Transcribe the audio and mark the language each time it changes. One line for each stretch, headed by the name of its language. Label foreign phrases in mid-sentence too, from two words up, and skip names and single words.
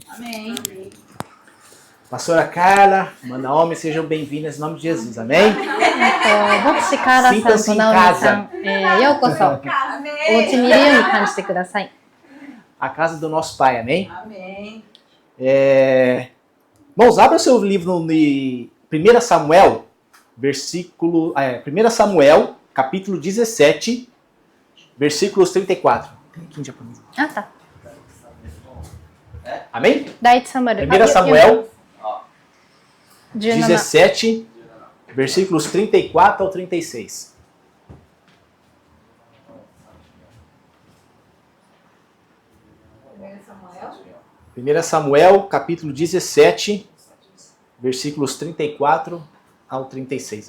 Portuguese: Amém. Pastora Carla, Naomi, sejam bem-vindas em nome de Jesus, amém?
Japanese: 牧師カーラさんとナオミさん、ようこそお家にいるように感じてください。
Portuguese: A casa do nosso Pai, amém? Amém. Irmãos, abra seu livro no 1 Samuel, 1 Samuel, capítulo 17, versículos 34.
Japanese: あった。
Portuguese: Amém?
Japanese: 第一サムエル
Portuguese: 1 Samuel 17 17, versículos 34 ao 36. Samuel. 1 Samuel, capítulo 17, versículos 34 ao 36.